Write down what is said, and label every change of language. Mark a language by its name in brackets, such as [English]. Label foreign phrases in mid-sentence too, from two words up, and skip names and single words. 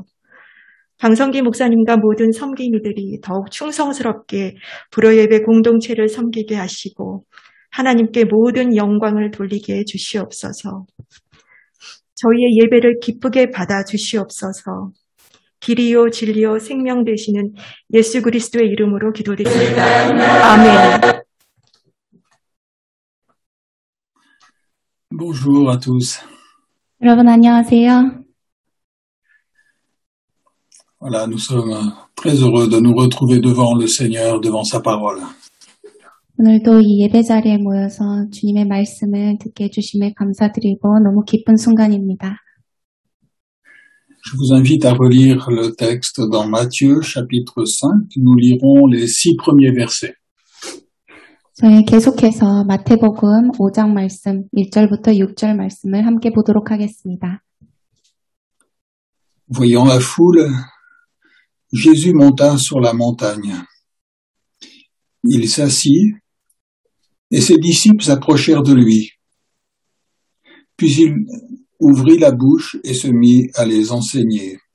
[Korean] 방성기 목사님과 모든 섬기미들이 더욱 충성스럽게 불어예배 공동체를 섬기게 하시고 하나님께 모든 영광을 돌리게 해 주시옵소서. 저희의 예배를 기쁘게 받아 주시옵소서. 길이요 진리요 생명 되시는 예수 그리스도의 이름으로 기도드립니다. 아멘. [French] Bonjour à tous. [Korean] 여러분 안녕하세요. [French] Voilà, nous sommes très heureux de nous retrouver devant le Seigneur, devant sa parole. [Korean] 오늘도 이 예배 자리에 모여서 주님의 말씀을 듣게 해주심에 감사드리고 너무 기쁜 순간입니다. [French] Je vous invite à relire le texte dans Matthieu chapitre 5. Nous lirons les 6 premiers versets. [Korean] 저희 계속해서 마태복음 5장 말씀 1절부터 6절 말씀을 함께 보도록 하겠습니다. [French] Voyant la foule, Jésus monta sur la montagne. Il s'assit et ses disciples s'approchèrent de lui. Puis il ouvrit la bouche et se mit à les enseigner.